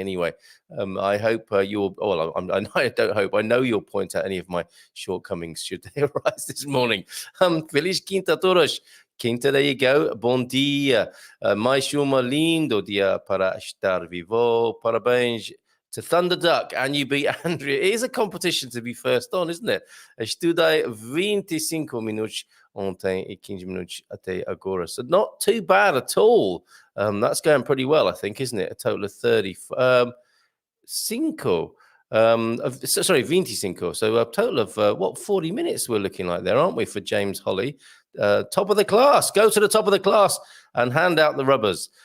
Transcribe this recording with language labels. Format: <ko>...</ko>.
<en>Anyway, I hope you'll, well, I don't hope, I know you'll point out any of my shortcomings should they arise this morning.</en> <pt>Feliz Quinta a todos. Quinta,</pt> <en>there you go.</en> <pt>Bom dia. Mais lindo dia para estar vivo.</pt> <en>Parabéns to Thunder Duck. And you beat Andrea. It is a competition to be first on, isn't it?</en> <pt>Estudei 25 minutos ontem e 15 minutos até agora.</pt> <en>So not too bad at all. That's going pretty well, I think, isn't it? A total of 30. 25. 25. So a total of 40 minutes we're looking like there, aren't we, for James Holly? Top of the class. Go to the top of the class and hand out the rubbers.</en>